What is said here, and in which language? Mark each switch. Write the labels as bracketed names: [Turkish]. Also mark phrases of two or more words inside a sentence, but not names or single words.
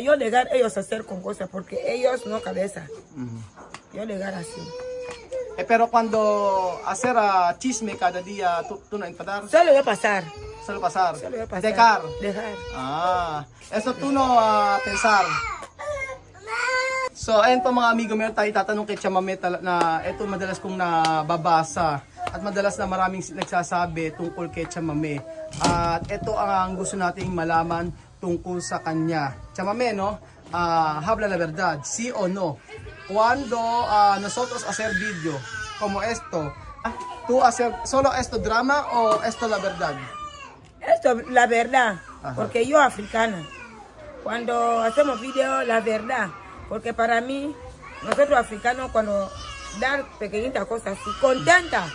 [Spanish] Yo dejar ellos hacer con cosas porque ellos no cabeza. Yo dejar así. Pero cuando hacer chisme cada día, ¿tú no enfadar? Solo voy a pasar. Solo pasar. Solo voy a pasar. Dejar. Dejar. Eso tú no pensar. [Filipino] So, ayun po mga amigo, meron tayo tatanong kay Chamame na ito madalas kong nababasa at madalas na maraming nagsasabi tungkol kay Chamame. At ito ang gusto nating malaman tungkol sa kanya. [Spanish] Chamame, no? Habla la verdad, sí o no? Cuando nosotros hacer video como esto, ¿tú hacer solo esto drama o esto la verdad? Esto, la verdad, Ajá. porque yo africana, cuando hacemos video, la verdad, porque para mí, nosotros africanos, cuando dar pequeñitas cosas, así, contenta,